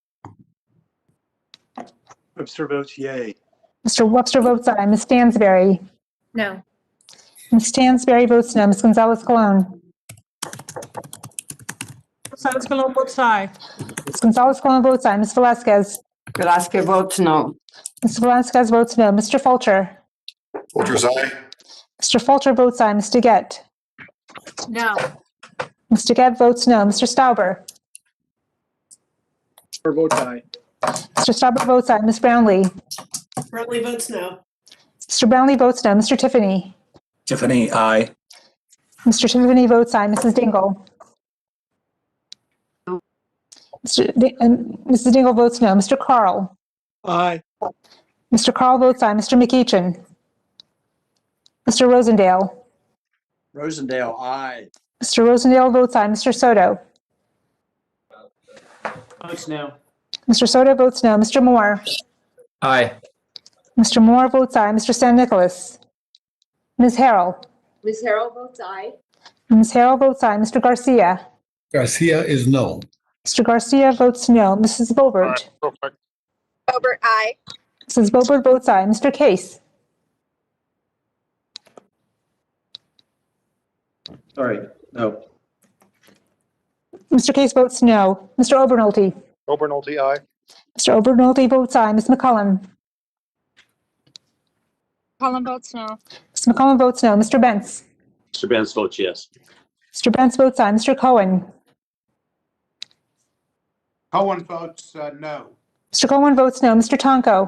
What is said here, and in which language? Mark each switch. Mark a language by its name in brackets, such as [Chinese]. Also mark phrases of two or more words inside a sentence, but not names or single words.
[English] Webster votes yay. Mr. Webster votes aye. Ms. Stansberry. No. Ms. Stansberry votes no. Ms. Gonzalez-Colon. Gonzalez Colon votes aye. Ms. Gonzalez Colon votes aye. Ms. Velazquez. Velazquez votes no. Ms. Velazquez votes no. Mr. Fulcher. Fulcher's aye. Mr. Fulcher votes aye. Ms. DeGette. No. Ms. DeGette votes no. Mr. Stauber. Stauber votes aye. Mr. Stauber votes aye. Ms. Brownlee. Brownlee votes no. Mr. Brownlee votes no. Mr. Tiffany. Tiffany, aye. Mr. Tiffany votes aye. Mrs. Dingle. Mrs. Dingle votes no. Mr. Carl. Aye. Mr. Carl votes aye. Mr. McEachin. Mr. Rosendale. Rosendale, aye. Mr. Rosendale votes aye. Mr. Soto. Votes no. Mr. Soto votes no. Mr. Moore. Aye. Mr. Moore votes aye. Mr. San Nicolas. Ms. Harrell. Ms. Harrell votes aye. Ms. Harrell votes aye. Mr. Garcia. Garcia is no. Mr. Garcia votes no. Mrs. Bobert. Boebert, aye. Mrs. Bobert votes aye. Mr. Case. Sorry, no. Mr. Case votes no. Mr. Obernolte. Obernolte, aye. Mr. Obernolte votes aye. Ms. McCullum. McCollum votes no. Ms. McCullum votes no. Mr. Bentz. Mr. Benz votes yes. Mr. Bentz votes aye. Mr. Cohen. Cohen votes no. Mr. Cohen votes no. Mr. Tonko.